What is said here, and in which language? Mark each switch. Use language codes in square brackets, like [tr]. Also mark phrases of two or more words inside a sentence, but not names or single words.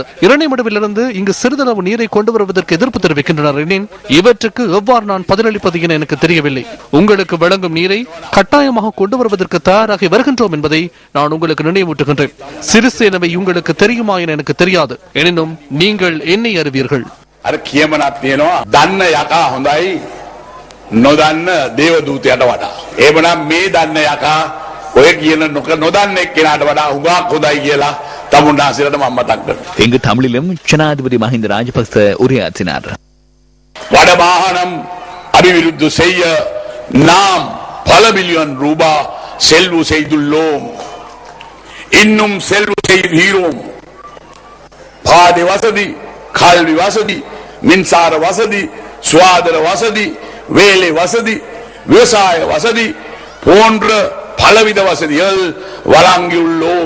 [ta] இரணைமடுவிலிருந்து இங்கு சிறிதளவு நீரை கொண்டு வருவதற்கு எதிர்ப்பு தெரிவிக்கின்றனர். எனின் இவற்றுக்கு எவ்வாறு நான் பதிலளிப்பது என எனக்கு தெரியவில்லை. உங்களுக்கு வழங்கும் நீரை கட்டாயமாக கொண்டு வருவதற்கு தயாராகி வருகின்றோம் என்பதை நான் உங்களுக்கு நினைவூட்டுகின்றேன். சிறிசேனவை உங்களுக்கு தெரியுமா என எனக்கு தெரியாது. எனினும் நீங்கள் என்னை அறிவீர்கள். [si] නොදන්න දේවදූතයට වඩා එහෙමනම් මේ දන්න යකා ඔය කියන නොදන්න එක්කෙනාට වඩා හුඟක් හොඳයි කියලා තමුන්නාසිරට මම මතක් කරනවා. [ta] இங்கு தமிழிலும் ஜனாதிபதி மஹிந்த ராஜபக்ச உரையாற்றினார். வடமாகாணம் அபிவிருத்தி செய்ய நாம் பல பில்லியன் ரூபாய் செல்வு செய்துள்ளோம். இன்னும் செல்வு செய்கிறோம். பாதை வசதி, கல்வி வசதி, மின்சார வசதி, சுகாதார வசதி, வேலை வசதி, விவசாய வசதி போன்ற பலவித வசதிகள் வழங்கியுள்ளோம்.